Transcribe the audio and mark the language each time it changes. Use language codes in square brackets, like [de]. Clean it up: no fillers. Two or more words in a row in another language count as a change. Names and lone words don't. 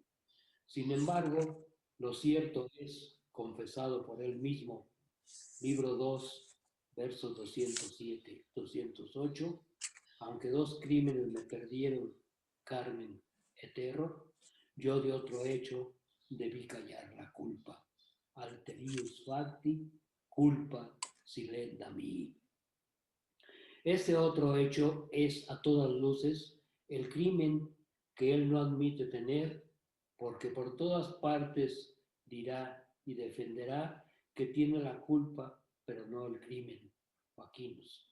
[es] Sin embargo, lo cierto es, confesado por él mismo, libro 2, versos 207-208, aunque 2 crímenes me perdieron, [la] Carmen et terror, [es] yo de otro hecho debí callar la culpa. [la] Alterius facti, culpa silenda mi. [es] Ese otro hecho es a todas luces el crimen que él no admite tener, porque por todas partes dirá y defenderá que tiene la culpa, pero no el crimen, Joaquínus.